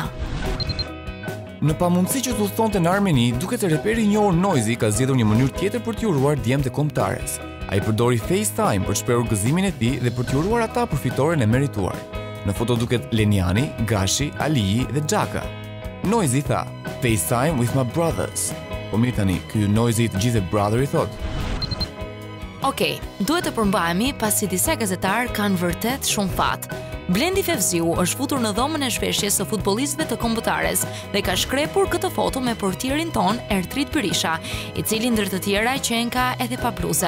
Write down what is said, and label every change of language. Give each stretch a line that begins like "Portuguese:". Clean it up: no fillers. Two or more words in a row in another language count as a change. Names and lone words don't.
Albanian: Në pamundësi që udhëtonte në Armeni, duket se reperi i njohur Noizi ka zgjedhur një mënyrë tjetër për t'i uruar djemt e kombëtares. Ai përdori FaceTime për shprehur gëzimin e tij dhe për t'i uruar ata për fitoren e merituar. Në foto duket Leniani, Gashi, Aliji dhe Xhaka. Noizi tha:
English: "FaceTime with my brothers."
Albanian: Po mirë tani, ky Noizi të gjithë brother i thot. Okej, duhet të përmbahemi pasi disa gazetarë kanë vërtet shumë fat. Blendi Fevziu është futur në dhomën e shfeshjes së futbollistëve të kombëtares dhe ka shkrepur këtë foto me portierin ton Ertrit Berisha, i cili ndër të tjera qenka edhe pa bluze.